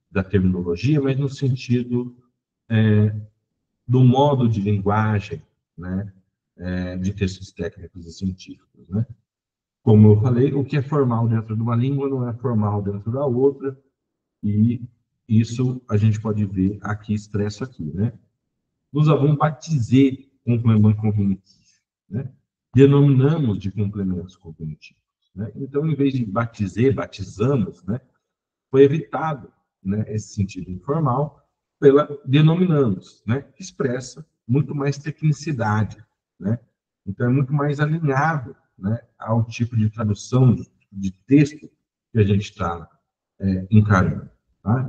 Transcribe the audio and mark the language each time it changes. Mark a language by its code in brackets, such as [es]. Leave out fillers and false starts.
[pt] da terminologia, mas no sentido do modo de linguagem, né, de textos técnicos e científicos, né? Como eu falei, o que é formal dentro de uma língua não é formal dentro da outra, e isso a gente pode ver aqui expresso aqui, né? [fr] Nous avons baptisé compléments cognitifs, né? [pt] Denominamos de complementos cognitivos, né? Então, em vez de batizar, batizamos, né? Foi evitado, né, esse sentido informal pela denominamos, né, que expressa muito mais tecnicidade, né? Então é muito mais alinhado, né, ao tipo de tradução de texto que a gente está encarando. Tá?